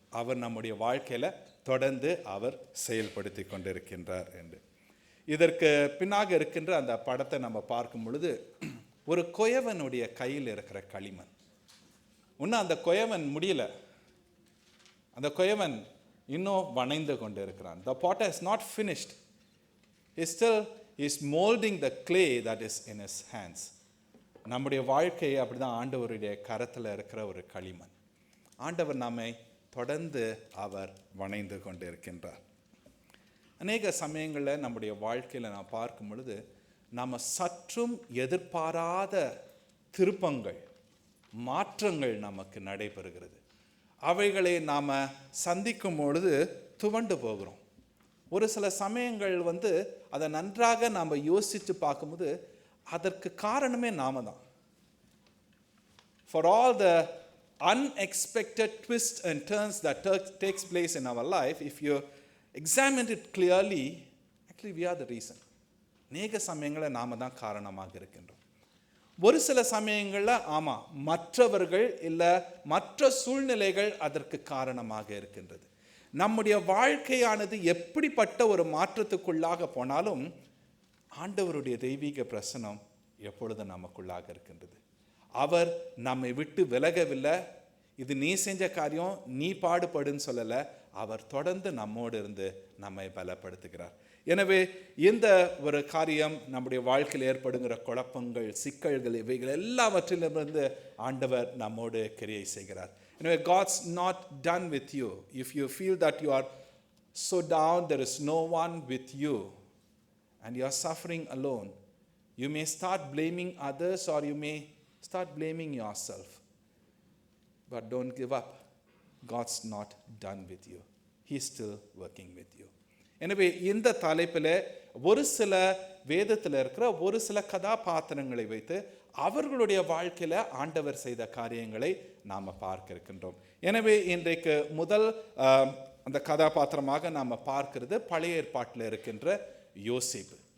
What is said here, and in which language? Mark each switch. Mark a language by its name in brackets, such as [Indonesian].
[Tamil] அவர் நம்முடைய வாழ்க்கையில் தொடர்ந்து அவர் செயல்படுத்தி கொண்டிருக்கின்றார் என்று. இதற்கு பின்னாக இருக்கின்ற அந்த படத்தை நம்ம பார்க்கும் பொழுது ஒரு குயவனுடைய கையில் இருக்கிற களிமண். இன்னும் அந்த குயவன் முடியல, அந்த குயவன் இன்னும் வணைந்து கொண்டு இருக்கிறான். [English] The potter is not finished. He is molding the clay that is in his hands. [Tamil] நம்முடைய வாழ்க்கையை அப்படிதான் ஆண்டவருடைய கரத்தில் இருக்கிற ஒரு களிமண். ஆண்டவர் நம்மை தொடர்ந்து அவர் வணைந்து கொண்டு இருக்கின்றார். அநேக சமயங்களில் நம்முடைய வாழ்க்கையில் நாம் பார்க்கும் பொழுது நாம் சற்றும் எதிர்பாராத திருப்பங்கள், மாற்றங்கள் நமக்கு நடைபெறுகிறது. அவைகளை நாம் சந்திக்கும் பொழுது துவண்டு போகிறோம். ஒரு சில சமயங்கள் அதை நன்றாக நாம் யோசித்து பார்க்கும்போது அதற்கு காரணமே நாம தான். [English] For all the unexpected twists and turns that takes place in our life, if you examine it clearly, actually we are the reason. [Tamil] அநேக சமயங்களில் நாம தான் காரணமாக இருக்கின்றோம். ஒரு சில சமயங்களில் ஆமாம், மற்றவர்கள் இல்லை மற்ற சூழ்நிலைகள் அதற்கு காரணமாக இருக்கின்றது. நம்முடைய வாழ்க்கையானது எப்படிப்பட்ட ஒரு மாற்றத்துக்குள்ளாக போனாலும் ஆண்டவருடைய தெய்வீக பிரசனம் எப்பொழுதும் நமக்குள்ளாக இருக்கின்றது. அவர் நம்மை விட்டு விலகவில்லை. இது நீ செஞ்ச காரியம், நீ பாடுபடுன்னு சொல்லலை. அவர் தொடர்ந்து நம்மோடு இருந்து நம்மை பலப்படுத்துகிறார். எனவே இந்த ஒரு காரியம் நம்முடைய வாழ்க்கையில் ஏற்படுகிற குழப்பங்கள், சிக்கல்கள், இவைகள் எல்லாவற்றிலிருந்து ஆண்டவர் நம்மோடு கிரியை செய்கிறார். [English] எனவே God's not done with you. If you feel that you are so down, there is no one with you and you are suffering alone, you may start blaming others or you may start blaming yourself. But don't give up. God's not done with you. He's still working with you. [Tamil] எனவே இந்த தலைப்பில் ஒரு சில வேதத்தில் இருக்கிற ஒரு சில கதாபாத்திரங்களை வைத்து அவர்களுடைய வாழ்க்கையில் ஆண்டவர் செய்த காரியங்களை நாம் பார்க்க இருக்கின்றோம். எனவே இன்றைக்கு முதல் அந்த கதாபாத்திரமாக நாம் பார்க்கிறது பழைய ஏற்பாட்டில் இருக்கின்ற யோசேப்பு.